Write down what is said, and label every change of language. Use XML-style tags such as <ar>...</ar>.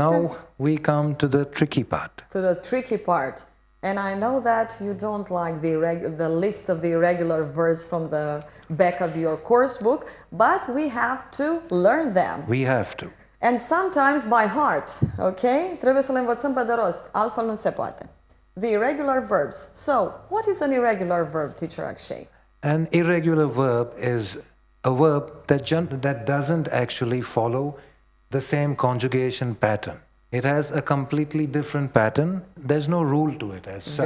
<en>Now we come to the tricky part. to the tricky part. And I know that you don't like the list of the irregular verbs from the back of your course book, but we have to learn them. We have to. And sometimes by heart, okay?</en> <ro>Trebuie să le învățăm pe de rost, altfel nu se poate.</ro> <en>The irregular verbs. So, what is an irregular verb, teacher Akshay? An irregular verb is a verb that doesn't actually follow the same conjugation pattern. It has a completely different pattern. There's no rule to it as such.</en>